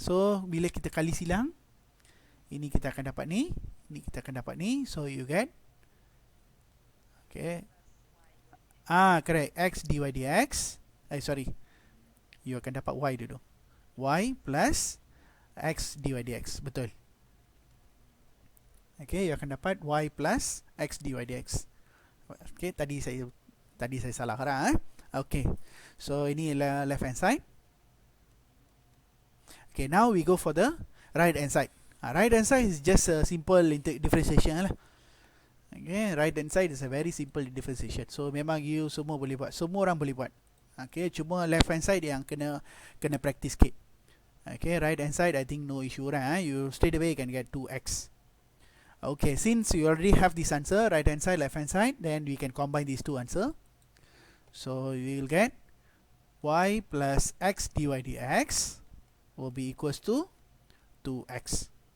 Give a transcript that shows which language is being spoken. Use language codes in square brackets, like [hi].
[ms] So bila kita kali silang, ini kita akan dapat ni, ini kita akan dapat ni. [en] So you get correct, x dy dx. [ms] You akan dapat y dulu. Y plus x dy dx. Betul. Okay, you akan dapat y plus x dy dx. Okay, tadi saya salah korang Okay, so ini left hand side. [en] Okay, now we go for the right hand side. Right hand side is just a simple differentiation lah. Okay, right hand side is a very simple differentiation. [ms] So memang you semua boleh buat, semua orang boleh buat. Okay, cuma left hand side yang kena practice sikit. [en] Okay, right hand side I think no issue right. You straight away can get 2x. Okay, since you already have this answer, right hand side, left hand side, then we can combine these two answers. So we will get y plus x dy dx will be equals to 2x.